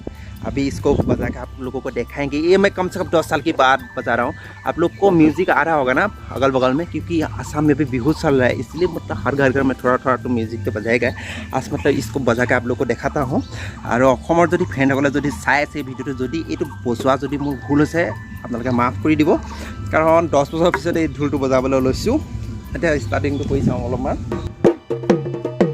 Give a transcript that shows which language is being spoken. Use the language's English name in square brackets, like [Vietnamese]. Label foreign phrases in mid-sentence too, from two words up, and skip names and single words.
[Hindi] अभी इसको बजा के आप लोगों को दिखाएंगे। ये मैं कम से कम 10 साल के बाद बजा रहा हूँ। आप लोग को म्यूज़िक आ रहा होगा ना अगल बगल में, क्योंकि आसाम में भी बिहू चल रहा है, इसलिए मतलब हर घर में थोड़ा थोड़ा तो म्यूज़िक तो बजाएगा। आज मतलब इसको बजा के आप लोग को देखाता हूँ। और जो [Assamese] फ्रेंडসকলে যদি চাই আছে ভিডিঅ'টো, যদি এইটো বজোৱা যদি মোৰ ভুল হৈছে আপোনালোকে মাফ কৰি দিব, কাৰণ 10 বছৰ পিছত এই ঢোলটো বজাবলৈ লৈছোঁ। এতিয়া ষ্টাৰ্টিংটো কৰি চাওঁ অলপমান।